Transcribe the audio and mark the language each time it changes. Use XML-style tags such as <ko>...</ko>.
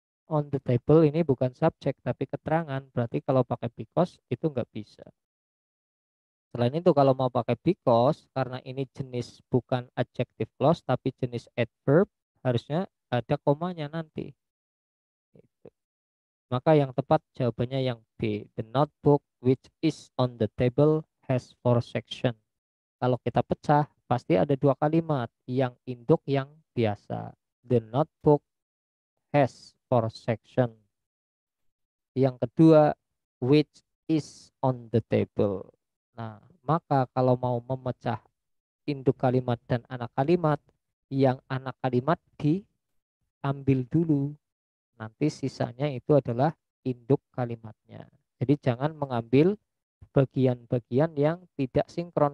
<id>On the table ini bukan subjek tapi keterangan. Berarti kalau pakai because itu nggak bisa. Selain itu kalau mau pakai because karena ini jenis bukan adjective clause tapi jenis adverb harusnya ada komanya nanti. Gitu. Maka yang tepat jawabannya yang B.</id> <en>The notebook which is on the table has four section.</en> <id>Kalau kita pecah pasti ada dua kalimat, yang induk yang biasa.</id> <en>The notebook has four section. Yang kedua, which is on the table.</en> <id>Nah, maka kalau mau memecah induk kalimat dan anak kalimat, yang anak kalimat diambil dulu. Nanti sisanya itu adalah induk kalimatnya. Jadi jangan mengambil bagian-bagian yang tidak sinkron.</id>